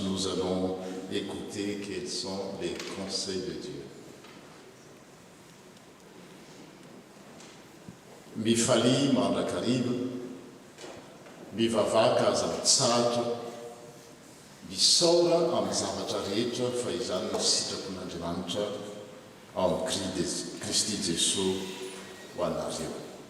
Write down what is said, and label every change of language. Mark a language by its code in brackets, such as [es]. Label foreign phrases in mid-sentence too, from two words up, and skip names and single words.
[fr] Nous allons écouter quels sont les conseils de Dieu. [mg] Mifaly mandrakariva, mivavaka aza mitsahatra, misaora amin'ny zavatra rehetra fa izany no sitrapon'Andriamanitra ao amin'ny Kristy Jesosy ho anareo.